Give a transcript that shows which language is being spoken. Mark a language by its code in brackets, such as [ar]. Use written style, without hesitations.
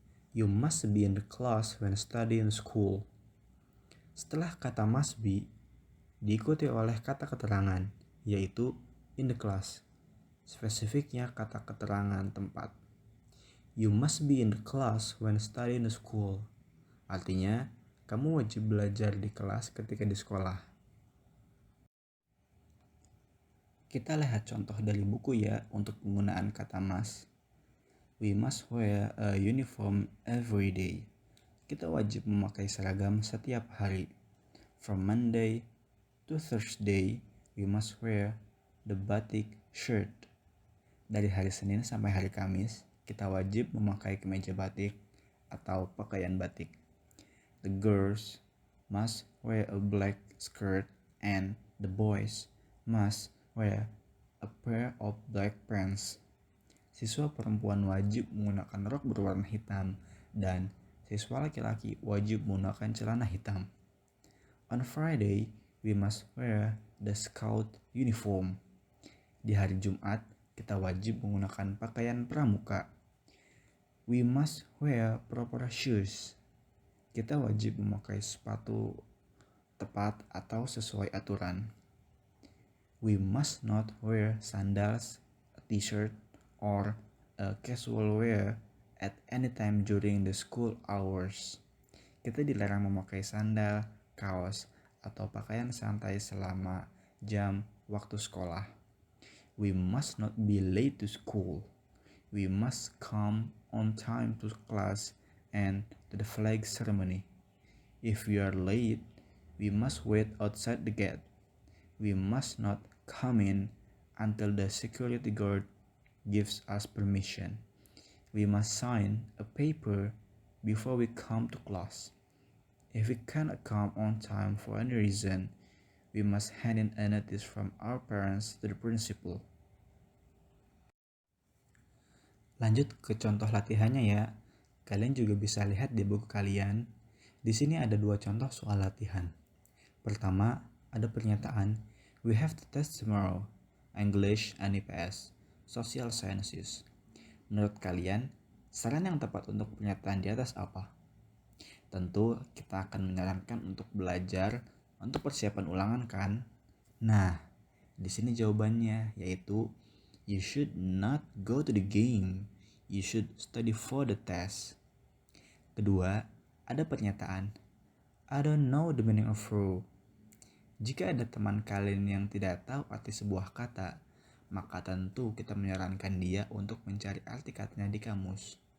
[en] You must be in the class when studying school. [id] Setelah kata must be diikuti oleh kata keterangan, yaitu [en] in the class. [id] Spesifiknya kata keterangan tempat. [en] You must be in the class when studying school. [id] Artinya, kamu wajib belajar di kelas ketika di sekolah. Kita lihat contoh dari buku ya untuk penggunaan kata must. [en] We must wear a uniform every day. [id] Kita wajib memakai seragam setiap hari. [en] From Monday to Thursday, we must wear the batik shirt. [id] Dari hari Senin sampai hari Kamis, kita wajib memakai kemeja batik atau pakaian batik. [en] The girls must wear a black skirt and the boys must wear a pair of black pants. [id] Siswa perempuan wajib menggunakan rok berwarna hitam dan siswa laki-laki wajib menggunakan celana hitam. [en] On Friday, we must wear the scout uniform. [id] Di hari Jumat, kita wajib menggunakan pakaian pramuka. [en] We must wear proper shoes. [id] Kita wajib memakai sepatu tepat atau sesuai aturan. [en] We must not wear sandals, a t-shirt, or a casual wear at any time during the school hours. [id] Kita dilarang memakai sandal, kaos, atau pakaian santai selama jam waktu sekolah. [en] We must not be late to school. We must come on time to class and to the flag ceremony. If we are late, we must wait outside the gate. We must not come in until the security guard gives us permission. We must sign a paper before we come to class. If we cannot come on time for any reason, we must hand in a notice from our parents to the principal. [id] Lanjut ke contoh latihannya ya. Kalian juga bisa lihat di buku kalian. Di sini ada 2 contoh soal latihan. Pertama, ada pernyataan, [en] we have to test tomorrow, English and IPS, Social Sciences. [id] Menurut kalian, saran yang tepat untuk pernyataan di atas apa? Tentu kita akan menyarankan untuk belajar untuk persiapan ulangan kan? Nah, di sini jawabannya yaitu [en] you should not go to the game. You should study for the test. [id] Kedua, ada pernyataan [en] I don't know the meaning of row. [id] Jika ada teman kalian yang tidak tahu arti sebuah kata, maka tentu kita menyarankan dia untuk mencari arti katanya di kamus.